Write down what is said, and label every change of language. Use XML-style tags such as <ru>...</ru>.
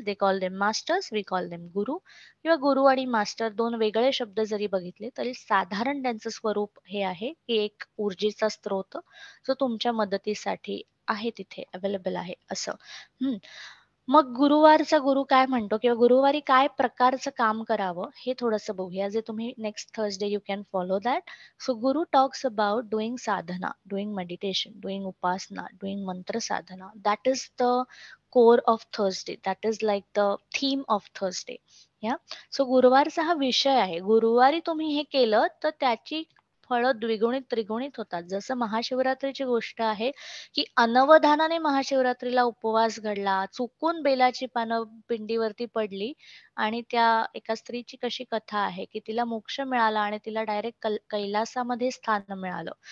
<en>They call them masters, we call them guru.</en> <mr>किंवा गुरु आणि master दोन वेगळे शब्द जरी बघितले तरी साधारण त्यांचं स्वरूप हे आहे की एक ऊर्जेचा स्त्रोत जो तुमच्या मदतीसाठी आहे, तिथे अवेलेबल आहे असं. मग गुरुवारचा गुरु काय म्हणतो किंवा गुरुवारी काय प्रकारचं काम करावं हे थोडंसं बघूया, जे तुम्ही next Thursday</mr> <en>You can follow that. So guru talks about doing sadhana, doing meditation, doing upasana, doing mantra sadhana. That is the core of Thursday, that is like the theme of Thursday.</en> <mr>या सो गुरुवारचा हा विषय आहे. गुरुवारी तुम्ही हे केलं तर त्याची फळं द्विगुणित त्रिगुणित होतात. जसं महाशिवरात्रीची गोष्ट आहे की अनवधानाने महाशिवरात्रीला उपवास घडला, चुकून बेलाची पानं पिंडीवरती पडली आणि त्या एका स्त्रीची कशी कथा आहे की तिला मोक्ष मिळाला आणि तिला डायरेक्ट कैलासामध्ये स्थान मिळालं.</mr>